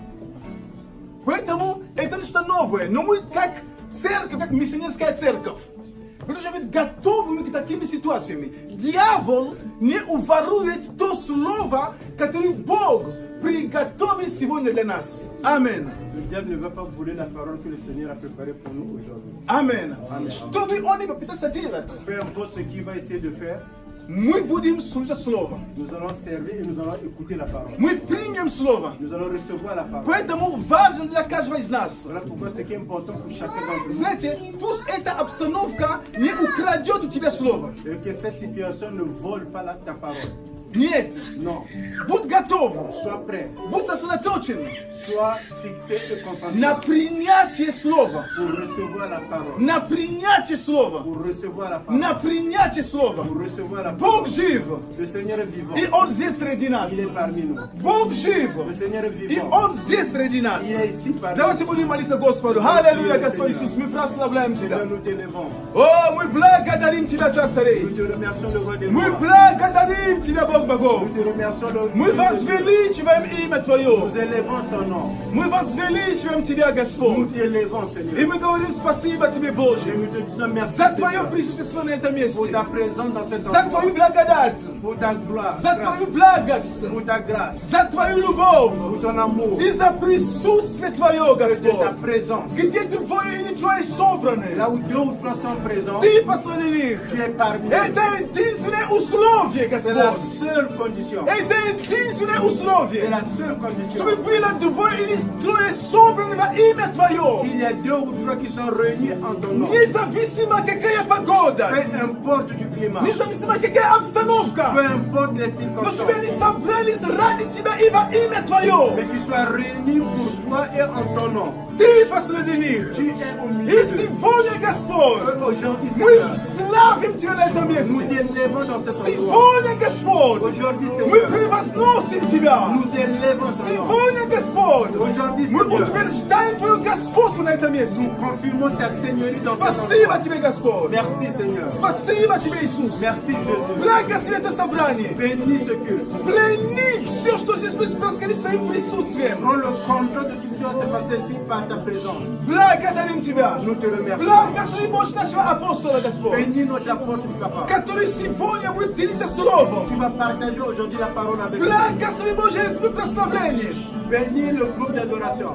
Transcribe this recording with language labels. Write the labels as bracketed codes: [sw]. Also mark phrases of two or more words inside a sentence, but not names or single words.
[ru] Поэтому это что-то новое. Но мы как церковь, как миссионерская церковь, мы должны быть готовыми к таким ситуациям. Дьявол не уворует то слово, которое Бог приготовил сегодня для нас. Амин. [fr] Le diable ne va pas voler la parole que le Seigneur a préparée pour nous aujourd'hui. Amen. [ru] Что бы он ни попытался делать, [fr] Peu importe ce qu'il va essayer de faire, [ru] мы будем слушать слово. [fr] nous allons servir et nous allons écouter la parole. [ru] Мы примем слово. [fr] Nous allons recevoir la parole. [ru] Поэтому важно для каждого из нас. [fr] Voilà pourquoi c'est qui est important pour chacun d'entre nous. [ru] Знаете, пусть эта обстановка не украдет у тебя слово. [fr] Et que cette situation ne vole pas ta parole. [ru] Нет. [fr] Non. [ru] Будь готов. [fr] Sois prêt. [ru] Будь сосредоточен [fr] Sois fixé et concentré [ru] на принятие слова. [fr] pour recevoir la parole. [ru] На принятие слова. [fr] Pour recevoir la parole. [ru] На принятие слова. [fr] Pour recevoir la [ru] Бог [fr] parole. [ru] жив. [fr] Le Seigneur est vivant. [ru] И Он здесь среди нас. [fr] Il est parmi nous. [ru] Бог жив. [fr] Le Seigneur est [ru] И [fr] vivant. [ru] Он здесь среди нас. [fr] Il est ici parmi [ru] Давайте [fr] nous. [ru] будем молиться Господу. Аллилуйя, Господь Иисус. Мы прославляем [fr] Seigneur, [ru] Тебя. [fr] nous t'élevons. [ru] О, мы благодарим Тебя, Царь [fr] Nous [ru] царей. [fr] te remercions, le roi des [ru] Мы [fr] rois. [ru] благодарим Тебя, Бог богов. [fr] Nous te remercions, le [ru] Мы возвеличиваем имя Твое. [fr] Nous élevons ton nom. [ru] Мы возвеличиваем Тебя, [fr] Nous [ru] Господь. [fr] t'élevons, [ru] И [fr] Seigneur. [ru] мы говорим спасибо Тебе, [fr] Et [ru] Боже, [fr] nous te disons merci, [ru] за Твое [fr] Seigneur, [ru] присутствие на этом месте, [fr] pour ta présence dans cet [ru] за [fr] endroit, [ru] Твою благодать, [fr] pour ta gloire, [ru] за Твою благость, [fr] pour ta grâce, [ru] за Твою любовь [fr] pour ton amour, [ru] и за присутствие Твое, [fr] et de ta [ru] Господь. [fr] présence. [ru] Где Двое или Трое собраны, [fr] Là où deux ou trois sont présents, [ru] Ты посреди них. [fr] tu es parmi nous. [ru] Это единственное условие, [fr] C'est la [ru] Господь. [fr] seule condition. [ru] Это единственное [fr] C'est [ru] условие. [fr] la seule condition. [ru] Чтобы было двое или трое собраны во имя Твое. [fr] Il y a deux ou trois qui sont réunis en ton nom. [ru] Независимо какая погода, [fr] Peu importe du climat, [ru] независимо какая обстановка, [fr] peu importe les [ru] но чтобы они [fr] circonstances, [ru] собрались ради Тебя и во имя Твое. [fr] mais qu'ils soient réunis pour toi et en ton nom. [ru] Ты посреди них. [fr] Tu es au [ru] И [fr] milieu d'eux. [ru] сегодня, Господь, [fr] Aujourd'hui, [ru] мы [fr] Seigneur, [ru] славим Тебя на этом [fr] nous [ru] месте. [fr] t'élevons dans cet endroit. [ru] Сегодня, Господь, [fr] Aujourd'hui, [ru] мы [fr] Seigneur, [ru] превозносим Тебя. [fr] nous élevons ton nom. [ru] Сегодня, Господь, [fr] Aujourd'hui, [ru] мы [fr] Seigneur, [ru] утверждаем Твое господство на этом месте. [fr] nous confirmons ta seigneurie dans cet [ru] Спасибо [fr] endroit. [ru] Тебе, Господь. [fr] Merci, Seigneur. [ru] Спасибо Тебе, Иисус. [fr] Merci, Jésus. [ru] Благослови это собрание. [fr] Bénis ce culte. [ru] Плени все, что здесь будет происходить своим присутствием. [fr] Prends le contrôle de tout ce qui va se passer ici par ta présence. [ru] Благодарим Тебя. [fr] Nous te remercions. [ru] Благослови мощь нашего апостола, Господь, [fr] Bénis notre apôtre, papa, [ru] который сегодня будет делиться словом. [fr] qui va partager aujourd'hui la parole avec nous. [ru] Благослови Божие прославление, [fr] Bénis le groupe d'adoration.